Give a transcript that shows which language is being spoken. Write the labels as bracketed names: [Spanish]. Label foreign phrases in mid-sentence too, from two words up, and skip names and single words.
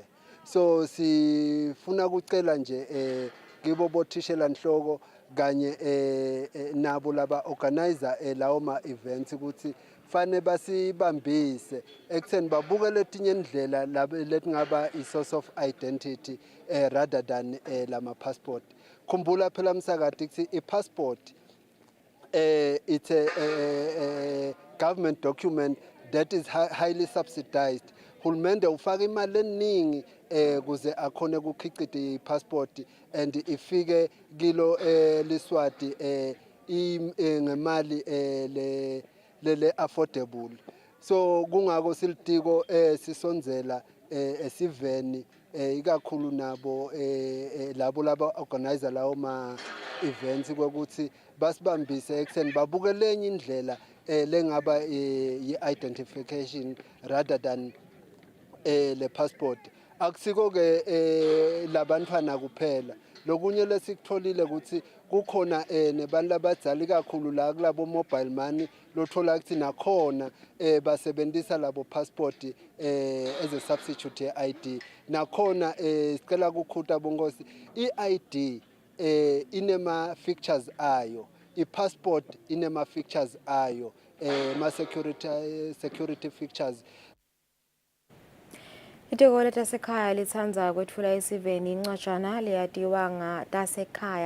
[Swati] So sifuna ukucela nje kibo bothishela nhloko kanye nabo laba organizer lawo ma events ukuthi fane basibambise ekutheni babuke letinye indlela letingaba i- [English] source of identity rather than [Swati] lama passport. Kumbula phela msakati ukuthi i-passport [English] it's a government document that is highly subsidized. [Swati] Hulumende ufaka imali eningi kuze akhone ukukhicita i-passport and ifike kilo liswati ngemali le affordable. So kungako silitiko sisonzela esiveni ikakhulu nabo labo laba organizer lawo ma events ukuthi basibambise ekutheni babuke lenye indlela lengaba i-identification [English] rather than [Swati] le passport. Akusiko ke labantwana kuphela, lokunye lesikutholile ukuthi kukhona nebantu labadzala kakhulu la kulabo [English] mobile money [Swati] lothola ukuthi nakhona basebenzisa labo passport [English] as a substitute [Swati] ye-ID. Nakhona sicela ukukhuta bongosi i-ID inema features ayo, i-passport inema features ayo, ma [English] security features. [Swati] Itiko letasekhaya lithandza kwetfula isiveni incwajana leyatiwa ngatasekhaya.